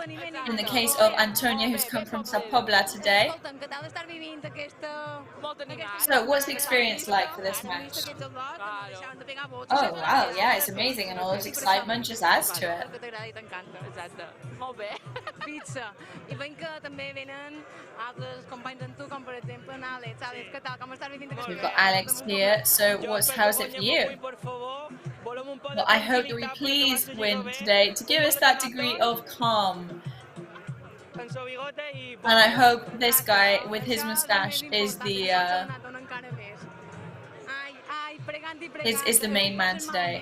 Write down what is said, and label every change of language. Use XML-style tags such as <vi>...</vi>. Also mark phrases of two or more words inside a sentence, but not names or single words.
<en>In the case of Antonio, who's come from Sa Pobla today. So what's the experience like for this match? Oh wow, yeah, it's amazing, and all this excitement just adds to it. Pizza.</en> <ca>I veiem que també venen altres companys amb tu, com per exemple en Àlex. Àlex, què tal? Com estàs vivint aquesta</ca> <en>We've got Alex here, so how's it for you? Well, I hope that we please win today to give us that degree of calm. And I hope this guy with his moustache is the main man today.</en>